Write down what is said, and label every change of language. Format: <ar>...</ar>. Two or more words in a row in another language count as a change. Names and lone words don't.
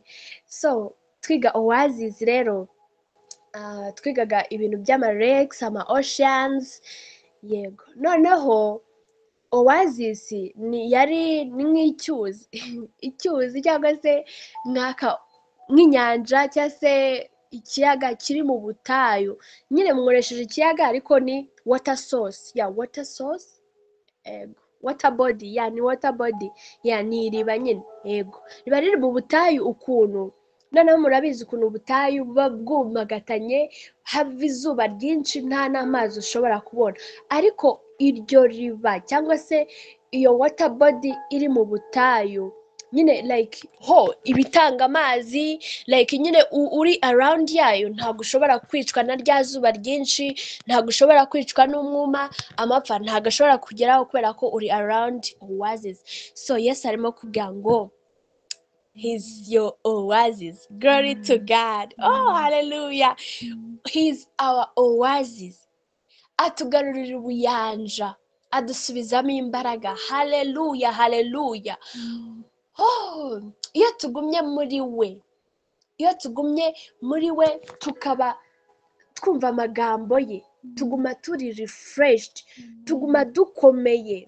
<rw>So twiga oasis rero, twigaga ibintu by'ama-lakes, ama-oceans. Yego, noneho oasis ni nk'icyuzi. Icyuzi cyangwa se nk'inyanja cyangwa se ikiyaga kiri mu butayu. Nyine mworesheje ikiyaga ariko ni</rw> <en>water source. Water source. Water body. Ni water body.</en> <rw>Ni iriba nyine. Yego, riba riri mu butayu ukuntu. Noneho murabizi ukuntu ubutayu buba bwumagatanye, hava izuba ryinshi, nta n'amazi ushobora kubona. Ariko iryo riba cyangwa se iyo</rw> <en>water body</en> <rw>iri mu butayu, nyine like ibitanga amazi, like nyine uri around yayo, ntabwo ushobora kwicwa na rya zuba ryinshi, ntabwo ushobora kwicwa n'umwuma, amapfa ntabwo ashobora kugeraho kubera ko uri</rw> <en>around oasis.</en> <rw>So Yesu arimo kubwira ngo</rw> <en>He's your oasis. Glory to God. Oh, hallelujah. He's our oasis.</en> <rw>Atugarurira ubuyanja, adusubizamo imbaraga. Hallelujah, hallelujah. Iyo tugumye muri we, tukaba twumva amagambo ye, tuguma turi refreshed, tuguma dukomeye.</rw>